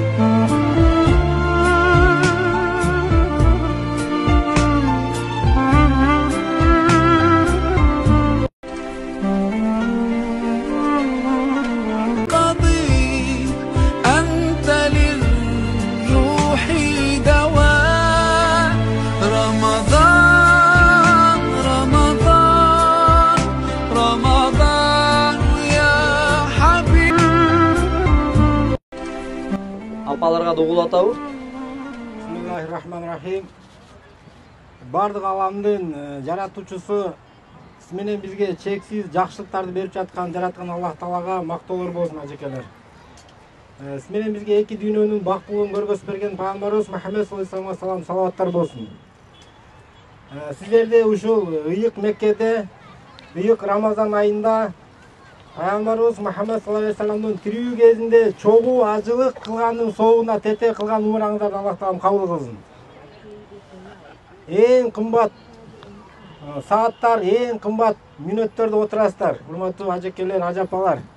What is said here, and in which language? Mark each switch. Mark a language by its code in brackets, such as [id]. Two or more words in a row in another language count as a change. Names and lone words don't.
[ar] قضي أنت للروح دواء رمضان يا حبيب [ky] Апаларга да угулатабы? [ar] بسم الله الرحمن الرحيم. [ky] Бардык аламдын жаратуучусу сиз менен бизге чексиз жакшылыктарды берип жаткан жараткан Аллах Таалага мактоолор болсун ажекелер. Сиз менен бизге эки дүйнөнүн бактылыгын көргөзүп берген пайгамбарыбыз Мухаммед [ar] صلى الله عليه وسلم [ky] салаваттар болсун. Сиздерде ушул ыйык Меккеде, ыйык Рамазан айында Пайгамбарыбыз Мухаммед [ar] صلى الله عليه وسلم [ky] тирүү кезинде чогуу ажылык кылгандын соогуна тете кылган умураңыздарды Аллах Таалам кабыл кылсын. Эң кымбат сааттар, эң кымбат мүнөттөрдө отурасыздар, урматтуу ажекелер, ажапалар.